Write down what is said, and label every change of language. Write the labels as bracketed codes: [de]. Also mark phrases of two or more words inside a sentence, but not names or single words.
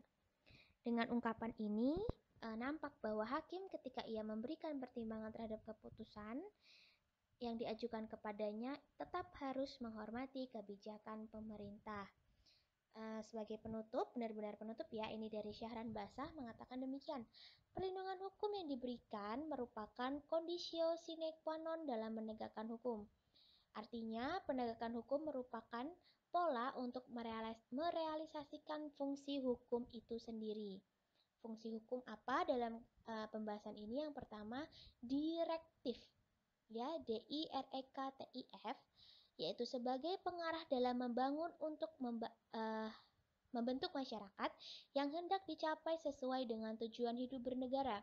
[id] Dengan ungkapan ini, nampak bahwa hakim ketika ia memberikan pertimbangan terhadap keputusan yang diajukan kepadanya tetap harus menghormati kebijakan pemerintah. Sebagai penutup, benar-benar penutup ya, ini dari Syahran Basah mengatakan demikian. Perlindungan hukum yang diberikan merupakan [la] conditio sine qua non [id] dalam menegakkan hukum. Artinya, penegakan hukum merupakan pola untuk merealisasikan fungsi hukum itu sendiri. Fungsi hukum apa dalam pembahasan ini? Yang pertama, direktif, ya, DIREKTIF, yaitu sebagai pengarah dalam membangun untuk membentuk masyarakat yang hendak dicapai sesuai dengan tujuan hidup bernegara.